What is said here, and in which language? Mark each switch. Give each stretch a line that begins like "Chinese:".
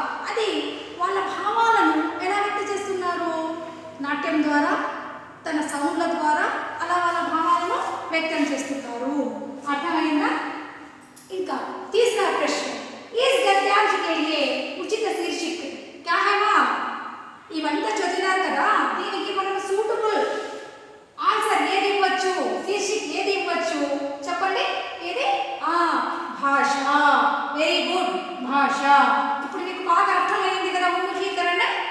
Telugu: అది వాళ్ళ భావాలను ఎలా వ్యక్తం చేస్తున్నారు? నాట్యం ద్వారా, తన సౌండ్ల ద్వారా అలా వాళ్ళ భావాలను వ్యక్తం చేస్తున్నారు. అర్థమైందా?
Hindi: ఇంకా तीसरा प्रश्न, इस गद्यांश के लिए उचित शीर्षक क्या है?
Telugu: ఇవంతా చదివారు కదా, దీనికి మనం సూటబుల్ ఆన్సర్ ఏది ఇవ్వచ్చు, శీర్షిక ఏది ఇవ్వచ్చు చెప్పండి. ఏది? భాష. వెరీ గుడ్, భాష. ఇప్పుడు మీకు బాగా అర్థమైంది కదా ఉన్ముఖీకరణ.